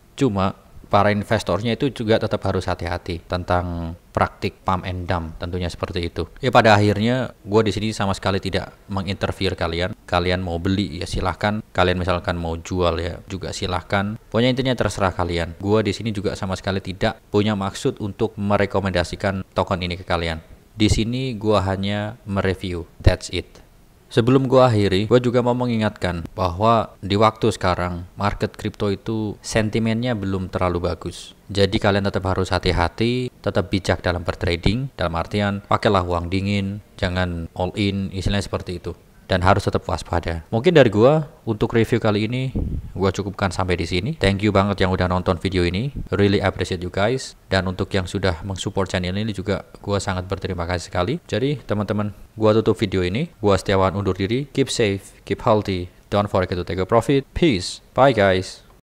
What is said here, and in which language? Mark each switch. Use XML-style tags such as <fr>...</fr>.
<id>Cuma para investornya itu juga tetap harus hati-hati tentang praktik pump and dump, tentunya seperti itu. Ya pada akhirnya gue di sini sama sekali tidak menginterfere kalian. Kalian mau beli ya silahkan, kalian misalkan mau jual ya juga silahkan. Pokoknya intinya terserah kalian. Gue di sini juga sama sekali tidak punya maksud untuk merekomendasikan token ini ke kalian. Di sini gue hanya mereview,</id> <en>that's it.</en> <id>Sebelum gua akhiri, gua juga mau mengingatkan bahwa di waktu sekarang market kripto itu sentimennya belum terlalu bagus. Jadi kalian tetap harus hati-hati, tetap bijak dalam bertrading, dalam artian pakailah uang dingin, jangan all in, istilahnya seperti itu. Dan harus tetap waspada. Mungkin dari gua untuk review kali ini gua cukupkan sampai di sini.</id> <en>Thank you</en> <id>banget yang udah nonton video ini.</id> <en>Really appreciate you guys.</en> <id>Dan untuk yang sudah mensupport channel ini juga gua sangat berterima kasih sekali. Jadi teman-teman, gua tutup video ini. Gua Setiawan undur diri.</id> <en>Keep safe, keep healthy. Don't forget to take a profit. Peace. Bye guys.</en>